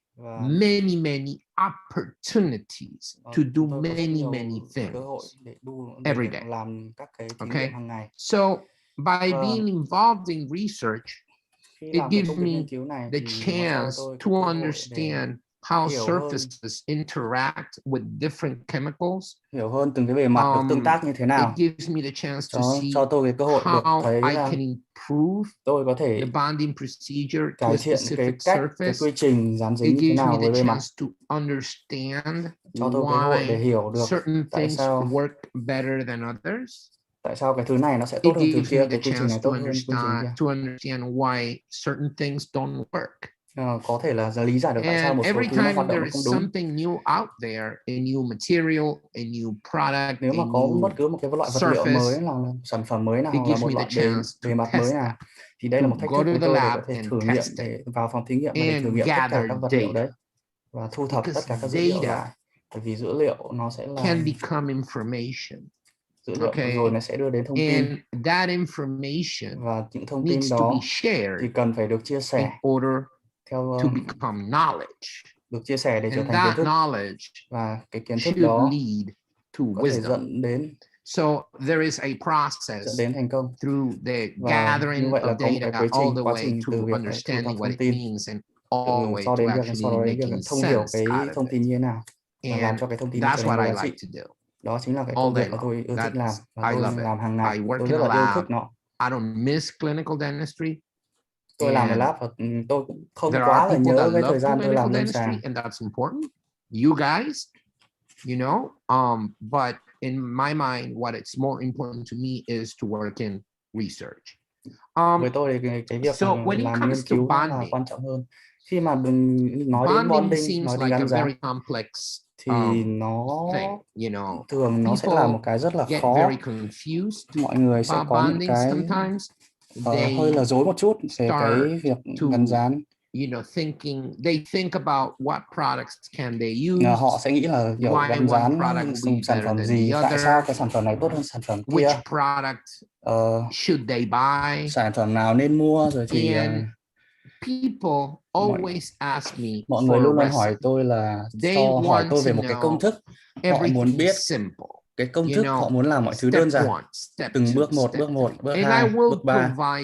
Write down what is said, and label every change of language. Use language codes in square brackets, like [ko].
[en] many opportunities to do many things every day. Okay, so by being involved in research, it gives me the chance to understand how surfaces interact with different chemicals. [vi] Hiểu hơn từng cái bề mặt được tương tác như thế nào. [en] It gives me the chance to see [vi] cho tôi cái cơ hội được thấy [en] I can improve [vi] tôi có thể [en] the bonding procedure to a specific surface. [vi] Cái quy trình dán dính như thế nào với bề mặt. [en] To understand [vi] cho tôi cơ hội để hiểu được [en] certain [vi] tại [en] things [vi] sao [en] work better than others. [vi] Tại sao cái thứ này nó sẽ tốt hơn thứ kia, cái quy trình này tốt hơn quy trình kia. [en] To understand why certain things don't work. [vi] Có thể là lý giải được tại sao một số thứ nó hoạt động không đúng. [en] Something new out there, a new material, a new product, [vi] nếu mà có bất cứ một cái loại vật liệu mới là sản phẩm mới nào hoặc là một loại bề mặt mới nào thì đây là một thách thức với tôi để có thể thử nghiệm, để vào phòng thí nghiệm để thử nghiệm tất cả các vật liệu đấy và thu thập tất cả các dữ liệu lại, bởi vì dữ liệu nó sẽ là [en] can become information. [vi] Dữ liệu rồi nó sẽ đưa đến thông tin. [en] And that information [vi] và những thông tin đó thì cần phải được chia sẻ [en] in order [vi] theo [en] to become knowledge. [vi] Được chia sẻ để trở thành kiến thức. Và cái kiến thức đó có thể dẫn đến [en] So there is a process [vi] dẫn đến thành công [en] through the gathering of data all the way to understanding what it means and all the way to actually making [vi] thông hiểu [en] sense [vi] cái thông tin như thế nào và làm cho cái thông tin [en] that's what I like to do. [vi] Đó chính là cái công việc mà tôi yêu thích làm và tôi làm hàng ngày. Tôi rất là yêu thích nó. [en] I don't miss clinical dentistry. [vi] Tôi làm ở lab và tôi cũng không quá là nhớ cái thời gian tôi làm lâm sàng. [en] And that's important. You guys, you know, but in my mind, what it's more important to me is to work in research. [vi] Với tôi thì cái việc làm nghiên cứu là quan trọng hơn. Khi mà nói đến bonding, nói đến gắn dán thì nó thường nó sẽ là một cái rất là khó. Mọi người sẽ có những cái hơi là rối một chút về cái việc gắn dán. [en] They think about what products can they use. [vi] Họ sẽ nghĩ là kiểu gắn dán dùng sản phẩm gì, tại sao cái sản phẩm này tốt hơn sản phẩm kia. [en] Which product should they buy? [vi] Sản phẩm nào nên mua rồi thì [en] people always ask me [vi] mọi người luôn luôn hỏi tôi là hỏi tôi về một cái công thức. Họ muốn biết cái công thức, họ muốn làm mọi thứ đơn giản, từng bước một, bước 2, bước 3.